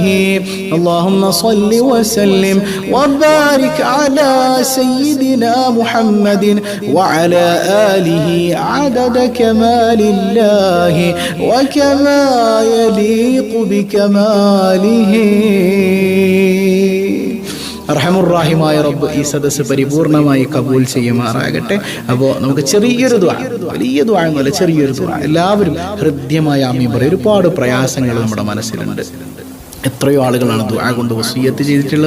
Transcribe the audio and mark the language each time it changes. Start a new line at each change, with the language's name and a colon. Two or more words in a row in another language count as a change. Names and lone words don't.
Arabic: اللهم صل وسلم وبارك على سيدنا محمد وعلى آله عدد كمال الله وكما يليق بكماله.
Malayalam: അർഹമുർറാഹിമായ റബ്ബ് ഈ സദസ്സ് പരിപൂർണമായി കബൂൽ ചെയ്യുമാറാകട്ടെ. അപ്പോൾ നമുക്ക് ചെറിയൊരു ദുആ, വലിയ ദുആ എന്നല്ല, ചെറിയൊരു ദുആ എല്ലാവരും ഹൃദ്യമായ ആമീൻ പറയും. ഒരുപാട് പ്രയാസങ്ങൾ നമ്മുടെ മനസ്സിലുണ്ട്. എത്രയോ ആളുകളാണ് ദുആ കൊണ്ട് വസിയ്യത്ത് ചെയ്തിട്ടുള്ളത്.